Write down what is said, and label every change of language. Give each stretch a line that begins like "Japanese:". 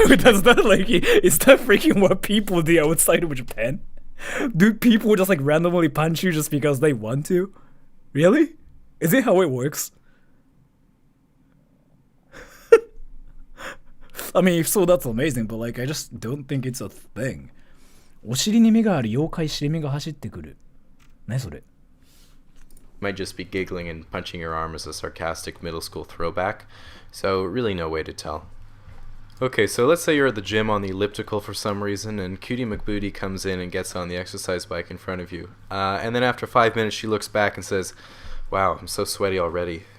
English: Is that freaking what people do outside of Japan? Do people just like randomly punch you just because they want to? Really? Is it how it works? I mean, if so, that's amazing, but like, I just don't think it's a thing.
Japanese: お尻に目がある妖怪尻目が走ってくる。何それ?
English: might just be giggling and punching your arm as a sarcastic middle school throwback, so really no way to tell. Okay, so let's say you're at the gym on the elliptical for some reason, and Cutie McBooty comes in and gets on the exercise bike in front of you. And then after 5 minutes she looks back and says, "Wow, I'm so sweaty already.